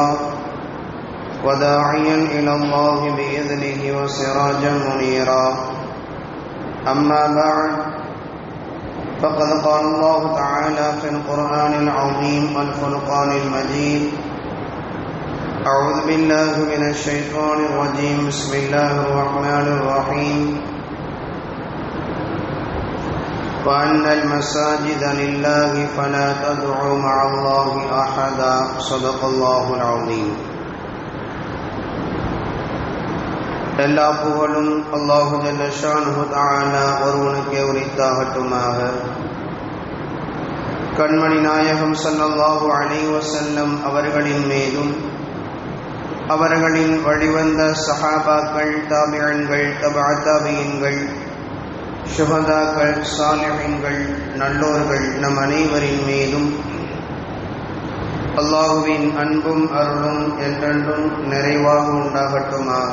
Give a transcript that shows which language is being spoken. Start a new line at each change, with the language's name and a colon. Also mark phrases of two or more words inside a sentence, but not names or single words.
Arabic: وداعيا إلى الله بإذنه وسراجا منيرا أما بعد فقد قال الله تعالى في القرآن العظيم الفرقان المجيد أعوذ بالله من الشيطان الرجيم بسم الله الرحمن الرحيم وأن المساجد لله فلا تدعوا مع الله أحدا صدق الله العظيم.
Tamil: எல்லா புகழும்
Arabic: الله جل شأنه تعالى
Tamil: ஒருவனுக்கே உரித்தாகட்டுமாக. கண்மணி நாயகம்
Arabic: صلى الله عليه وسلم
Tamil: அவர்களின் மீதும் அவர்களின் வழிவந்த சஹாபாக்கள், தாபிஈன்கள், தபஅ தாபிஈன்கள், ஷுஹதாக்கள், சாலிஹீன்கள், நல்லோர்கள் நம் அனைவரின் மீதும் அல்லாஹுவின் அன்பும் அருளும் என்றென்றும் நிறைவாக உண்டாகட்டுமாக.